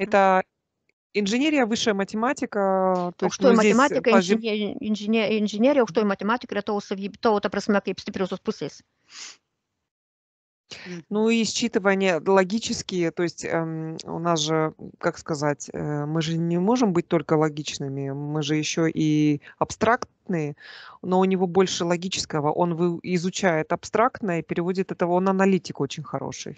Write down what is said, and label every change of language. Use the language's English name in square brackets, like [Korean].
[Russian] это инженерия, высшая математика, то есть [Lithuanian] Aukštoji [Russian] мы здесь [Lithuanian] matematika, inžinierija, aukštoji matematika yra tavo savybė, tavo, ta prasme, kaip stipriosios pusės. [Russian] Ну и считывание логические, то есть у нас же, как сказать, мы же не можем быть только логичными, мы же еще и абстрактные, но у него больше логического. Он изучает абстрактное и переводит это, он аналитик очень хороший.